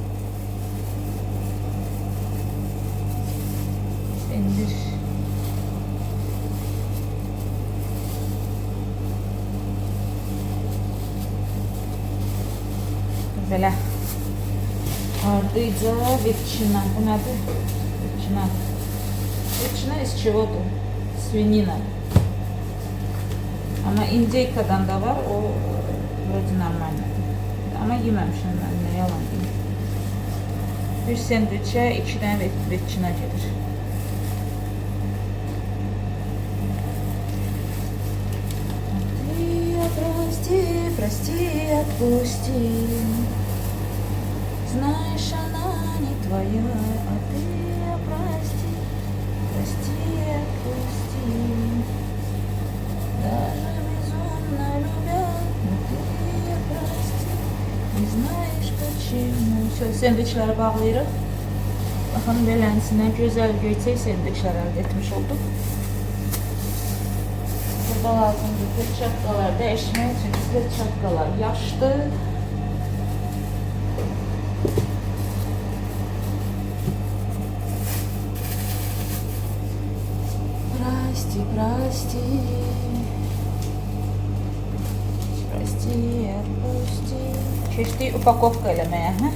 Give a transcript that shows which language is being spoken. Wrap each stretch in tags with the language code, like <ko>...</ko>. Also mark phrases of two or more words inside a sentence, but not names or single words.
<az>Pendir. Belə ardıyca ветчина. Bu nədir?</az> <ru>Ветчина. Ветчина из чего-то?</ru> <az>Свинина. Ama indeykadan da var.</az> <ru>O vроде нормальный.</ru> <az>Ama yeməmişəm mən, nə yalan deyim. Bir sendviçə 2 dənə ветчина gedir.</az> <ru>Прости, отпусти. Знаешь, она не твоя, а ты прости, прости, отпусти. Даже безумно любя, но ты прости, не знаешь почему.</ru> <az>Şöyle sendviçləri bağlayırıq. Baxın, belənsinə gözəl göyçək sendviçlər əldə etmiş olduq. Burada lazımdır perçatkalar değişmək üçün perçatkalar yaşdı.</az> <ru>Прости, прости, прости, отпусти.</ru> <az>Keçdik upakovka eləməyə.</az>